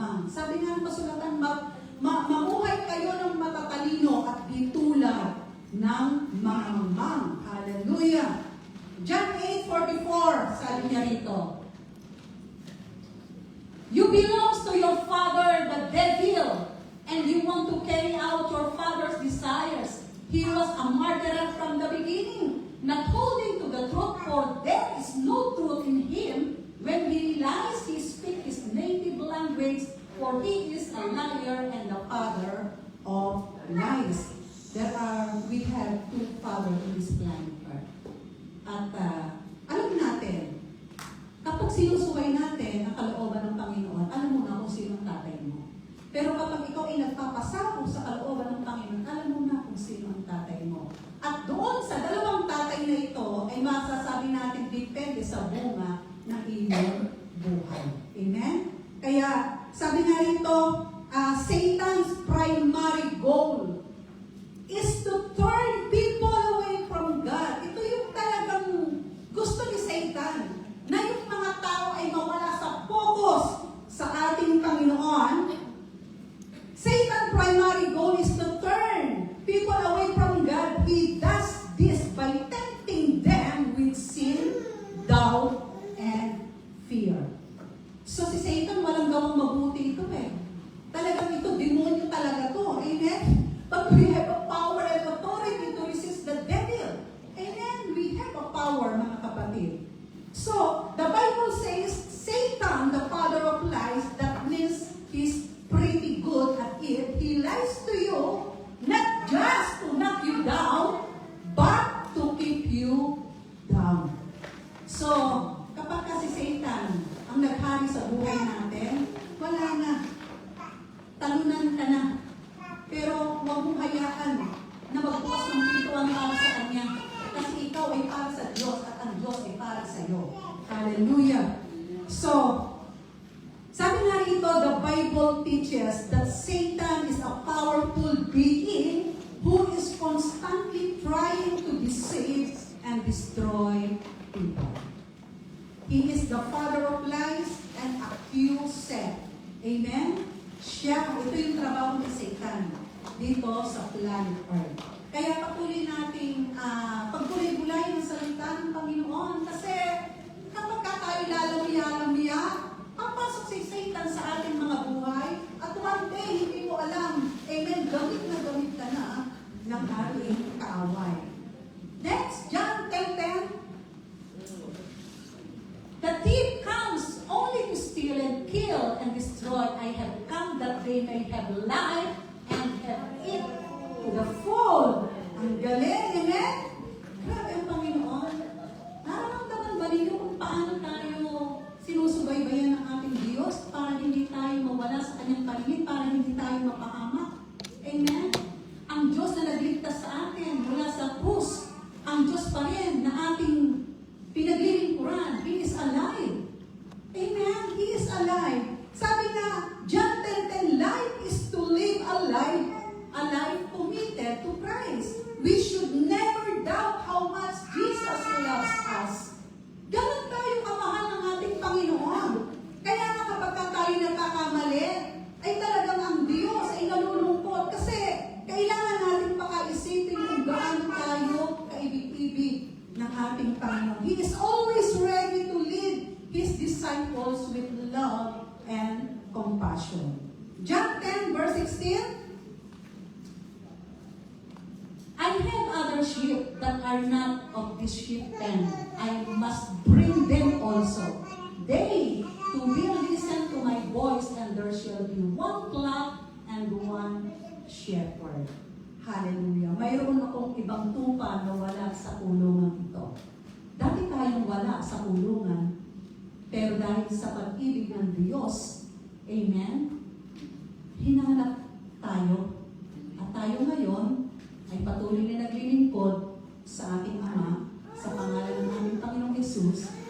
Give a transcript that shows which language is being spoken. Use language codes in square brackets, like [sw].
[tl] Sabi nga ng kasulatan, mamuhay kayo ng matatalino at di tulad ng mamang. Hallelujah! [en] John 8:44, [tl] sabi niya rito, [en] you belong to your father, the devil, and you want to carry out your father's desires. He was a murderer from the beginning, not holding to the truth, for there is no truth in him. When he lies, he speaks his native language, for he is a liar and the father of lies. We have two fathers in this planet Earth. [tl] At alam natin, kapag sinusuway natin ang kalooban ng Panginoon, alam mo na kung sino ang tatay mo. Pero kapag ikaw ay nagpapasako sa kalooban ng Panginoon, alam mo na kung sino ang tatay mo. At doon sa dalawang tatay na ito, ay masasabi natin depende sa bunga ng iyong buhay. Amen? Kaya, sabi nga rito, [en] Satan's primary goal is to turn people away from God. [tl] Ito yung talagang gusto ni Satan, na yung mga tao ay mawala sa focus sa ating Panginoon. [en] Satan's primary goal is to turn people away from God. He does this by tempting them with sin, doubt, and fear. [tl] So si Satan walang gawang mabuti ito eh. Talagang ito, demonyo talaga to. Amen? [en] But we have a power and authority to resist the devil. Amen? We have a power, [tl] mga kapatid. [en] So, the Bible says, Satan, the father of lies, that means he's pretty good at it. He lies to you, not just to knock you down, but to keep you down. [tl] So, kapag kasi Satan ang naghari sa buhay natin, wala na. Talunan ka na. Pero huwag mong hayaan na magbukas ng pintuan para sa Kanya. Kasi ikaw ay para sa Diyos at ang Diyos ay para sa iyo. Hallelujah! [en] So, [tl] sabi nga rito, [en] the Bible teaches that Satan is a powerful being who is constantly trying to deceive and destroy people. He is the father of lies and accuser. [tl] Amen? Ito yung trabaho ni Satan dito sa planet Earth. Kaya patuloy nating pagkulay-gulay ng salita ng Panginoon kasi kapag tayo lalamiya, papasok si Satan sa ating mga buhay at [en] one day [tl] hindi mo alam, amen, gamit ka na ng ating kaaway. [en] Next, John 10:10. The thief comes only to steal and kill and destroy. I have come that they may have life and have it to the full. [tl] Ang galing, amen? Grabe ang Panginoon. Nararamdaman ba ninyo kung paano tayo sinusubaybayan ng ating Diyos para hindi tayo mawala sa Kanyang paligid, para hindi tayo mapahamak? Amen? Ang Diyos na nagligtas sa atin mula sa krus, ang Diyos pa rin na ating pinaglilingkuran. [en] He is alive. Amen? He is alive. [tl] Sabi nga, [en] John 10:10, life is to live a life committed to Christ. We should never doubt how much Jesus loves us. [tl] Ganun tayo kamahal ng ating Panginoon. Kaya nga kapag tayo nagkakamali, ay talagang ang Diyos ay nalulungkot kasi kailangan natin pakaisipin kung gaano tayo kaibig-ibig ng ating Panginoon. [en] He is always ready to lead His disciples with love and compassion. John 10 verse 16. I have other sheep that are not of this sheep pen. I must bring them also. They too will listen to my voice, and there shall be one flock and one shepherd. [tl] Hallelujah. Mayroon akong ibang tupa na wala sa kulungan ito. Dati tayong wala sa kulungan, pero dahil sa pag-ibig ng Diyos, amen, hinanap tayo. At tayo ngayon ay patuloy na naglilingkod sa ating Ama, sa pangalan ng aming Panginoong Jesus.